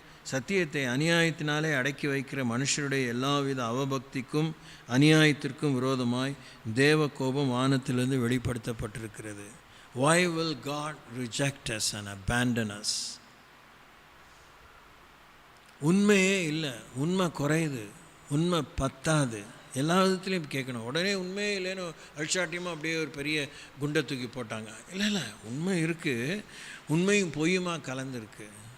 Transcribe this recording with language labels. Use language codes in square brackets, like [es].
[ta] சத்தியத்தை அநியாயத்தினாலே அடக்கி வைக்கிற மனுஷருடைய எல்லாவித அவபக்திக்கும் அநியாயத்திற்கும் விரோதமாய் தேவ கோபம் வானத்திலிருந்து வெளிப்படுத்தப்பட்டிருக்கிறது. [en] Why will God reject us and abandon us? [ta] உண்மையே இல்லை, உண்மை குறையுது, உண்மை பத்தாது. எல்லா விதத்துலேயும் கேட்கணும். உடனே உண்மையே இல்லைன்னு அல்சாட்டியமாக அப்படியே ஒரு பெரிய குண்டை தூக்கி போட்டாங்க. இல்லை, உண்மை இருக்குது, உண்மையும் பொய்யுமா கலந்துருக்கு.